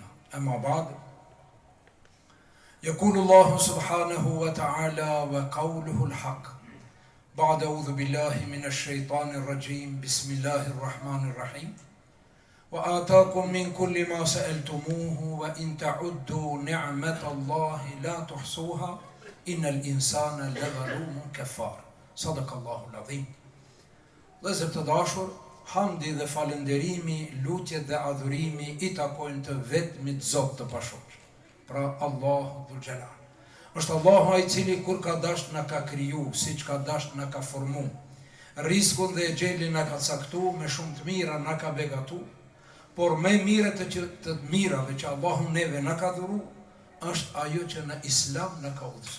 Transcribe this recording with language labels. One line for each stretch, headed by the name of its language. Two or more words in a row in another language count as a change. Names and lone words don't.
Arabic: أما بعد، يقول الله سبحانه وتعالى وقوله الحق بعد أعوذ بالله من الشيطان الرجيم بسم الله الرحمن الرحيم وآتاكم من كل ما سألتموه وإن تعدوا نعمة الله لا تحصوها إن الإنسان لظلوم كفار. صدق الله العظيم.
Albanian: Vëllezër të dashur, hamdi dhe falënderimi, lutjet dhe adhurimi i takojnë të vetmit Zot të pashoq, pra Allahu
Arabic: ذو الجلال.
Albanian: Është Allahu ai cili kur ka dash na ka kriju, siç ka dash na ka formu. Rizkun dhe xhelin na ka caktu, me shumë të mira na ka begatu, por më mirë të mirave që Allahu neve na ka dhuru, është ajo që në Islam na ka udhëzuar.